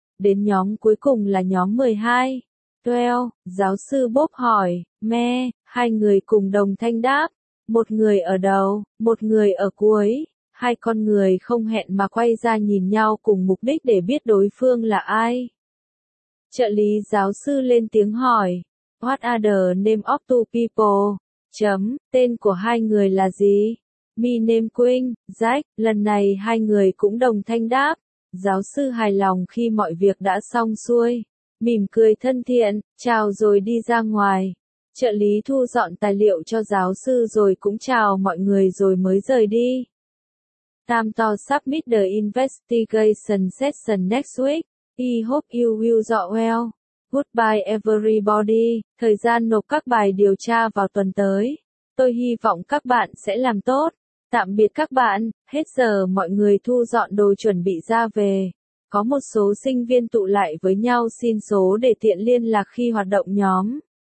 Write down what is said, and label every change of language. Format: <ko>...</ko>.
<vi>Đến nhóm cuối cùng là nhóm 12. Well, giáo sư Bob hỏi, me, hai người cùng đồng thanh đáp. Một người ở đầu, một người ở cuối. Hai con người không hẹn mà quay ra nhìn nhau cùng mục đích để biết đối phương là ai. Trợ lý giáo sư lên tiếng hỏi.</vi> <en>What are the name of two people?</en> <vi>Chấm, tên của hai người là gì?</vi> <en>Me name</en> <vi>Quinn, Jack. Lần này hai người cũng đồng thanh đáp. Giáo sư hài lòng khi mọi việc đã xong xuôi. Mỉm cười thân thiện, chào rồi đi ra ngoài. Trợ lý thu dọn tài liệu cho giáo sư rồi cũng chào mọi người rồi mới rời đi.</vi> <en>Time to submit the investigation session next week. I hope you will do well. Goodbye everybody,</en> <vi>thời gian nộp các bài điều tra vào tuần tới. Tôi hy vọng các bạn sẽ làm tốt. Tạm biệt các bạn, hết giờ mọi người thu dọn đồ chuẩn bị ra về. Có một số sinh viên tụ lại với nhau xin số để tiện liên lạc khi hoạt động nhóm.</vi>